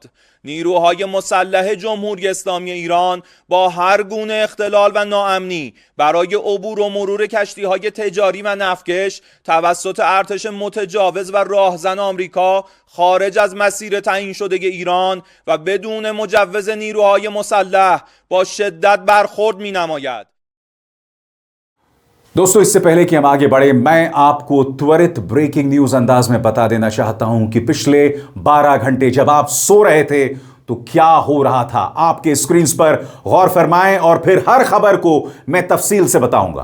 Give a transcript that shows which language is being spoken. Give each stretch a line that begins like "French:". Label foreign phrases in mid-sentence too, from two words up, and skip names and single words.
Persian: نیروهای مسلح جمهوری اسلامی ایران با هر گونه اختلال و ناامنی برای عبور و مرور کشتی‌های تجاری و نفتکش توسط ارتش متجاوز و راهزن آمریکا خارج از مسیر تعیین شده ایران و بدون مجوز نیروهای مسلح با شدت برخورد می‌نماید.
Hindi: दोस्तों, इससे पहले कि हम आगे बढ़े, मैं आपको त्वरित
English: breaking news
Hindi: अंदाज में बता देना चाहता हूं कि पिछले 12 घंटे जब आप सो रहे थे तो क्या हो रहा था। आपके स्क्रीन पर गौर फरमाएं और फिर हर खबर को मैं तफसील से बताऊंगा।